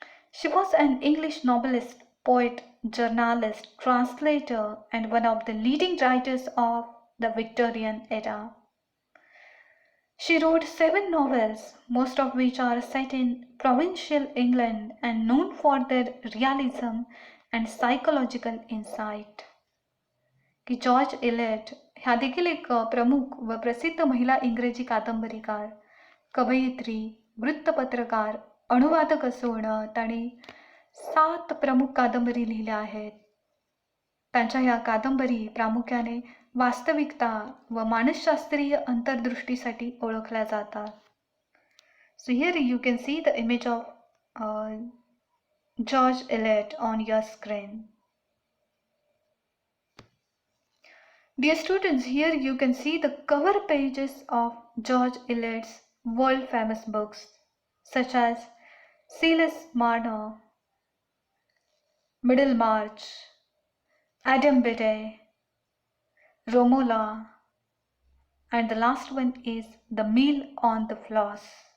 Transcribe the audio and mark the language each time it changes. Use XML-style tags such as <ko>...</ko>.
<en>She was an English novelist, poet, journalist, translator, and one of the leading writers of the Victorian era. She wrote 7 novels, most of which are set in provincial England and known for their realism and psychological insight.</en> <mr>की George Eliot ह्या देखील एक प्रमुख व प्रसिद्ध महिला इंग्रजी कादंबरीकार, कवयित्री, वृत्तपत्रकार, अनुवादक असून त्यांनी 7 प्रमुख कादंबरी लिहिल्या आहेत. त्यांच्या ह्या कादंबरी प्रामुख्याने वास्तविकता व मानसशास्त्रीय अंतर्दृष्टीसाठी ओळखल्या जातात.</mr> <en>So here you can see the image of George Eliot on your screen. Dear students, here you can see the cover pages of George Eliot's world famous books such as Silas Marner, Middlemarch, Adam Bede, Romola, and the last one is The Meal on the Floss.</en>